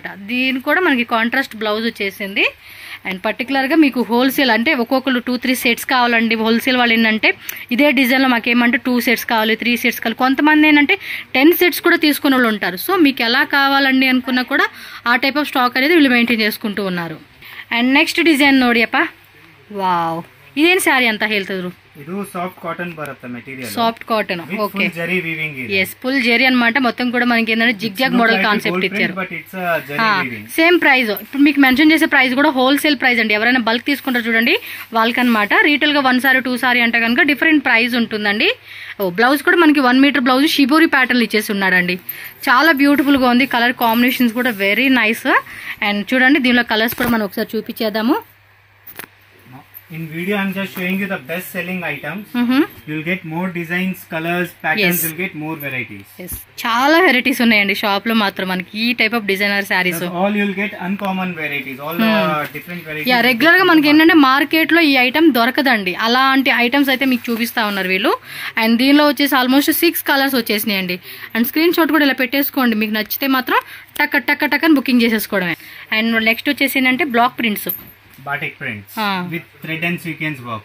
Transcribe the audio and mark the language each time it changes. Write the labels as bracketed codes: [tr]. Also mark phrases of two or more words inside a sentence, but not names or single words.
[te] దీనికి కూడా మనకి [en] contrast blouse [te] వచ్చేసింది. [en] and particularly [te] మీకు హోల్సేల్ అంటే ఒక్కొక్కరు 2-3 సెట్స్ కావాలండి. హోల్సేల్ వాళ్ళు ఏంటంటే ఇదే డిజైన్లో మాకేమంటే 2 సెట్స్ కావాలి, 3 సెట్స్ కావాలి. కొంతమంది ఏంటంటే 10 సెట్స్ కూడా తీసుకునే వాళ్ళు ఉంటారు. సో మీకు ఎలా కావాలండి అనుకున్నా కూడా ఆ [en] type of stock [te] అనేది వీళ్ళు మెయింటైన్ చేసుకుంటూ ఉన్నారు. [en] and next design నోడియప్ప. వావ్, [kn] ಇದೇನು ಸ್ಯಾರಿ ಅಂತ ಹೇಳ್ತಿದ್ರು? ಇದು [en] soft cotton [kn] బರುತ್ತೆ మెటీరియల్. [en] soft cotton. ఓకే. full zari weaving [te] ఇది. yes [en] full zari [te] అన్నమాట. మొత్తం కూడా మనకి ఏంటంటే [en] zigzag model concept [te] ఇచ్చారు. [en] but it's zari weaving. same price. [te] ఇప్పుడు మీకు మెన్షన్ చేసే ప్రైస్ కూడా [en] wholesale price [te] అండి. ఎవరైనా బల్క్ తీసుకుంటారు చూడండి వాళ్ళకన్నమాట. రీటైల్ గా 1 సారీ 2 సారీ అంటే కనుక [en] different price [te] ఉంటుందండి. బ్లౌజ్ కూడా మనకి [en] 1 meter blouse shibori pattern [te] ఇచ్చేసి ఉన్నాడండి. చాలా బ్యూటిఫుల్ గా ఉంది. [en] colour combinations [te] కూడా [en] very nice. [te] అండ్ చూడండి దీనిలో కలర్స్ కూడా మనం ఒకసారి చూపించేద్దాము. [en] In video I'm just showing you the best selling items. You'll get more designs, colors, patterns. You'll get more varieties. Yes. [te] చాలా వెరైటీస్ ఉన్నాయండి షాప్ లో మాత్రం మనకి ఈ [en] type of designer sarees. All you'll get uncommon varieties. All different varieties. [te] యా రెగ్యులర్ గా మనకి ఏంటంటే మార్కెట్ లో ఈ ఐటమ్ దొరకదండి. అలాంటి ఐటమ్స్ అయితే మీకు చూపిస్తా ఉన్నారు వీళ్ళు. అండ్ దీనిలో వచ్చేసి [en] almost 6 colours [te] వచ్చేసినాయండి. [en] and screenshot [te] కూడా ఇలా పెట్టేసుకోండి. మీకు నచ్చితే మాత్రం టక్ టక్ టక్ అని బుకింగ్ చేసేసుకోవడమే. [en] and next [te] వచ్చేసి ఏంటంటే [en] block prints, batik prints with thread and sequence work.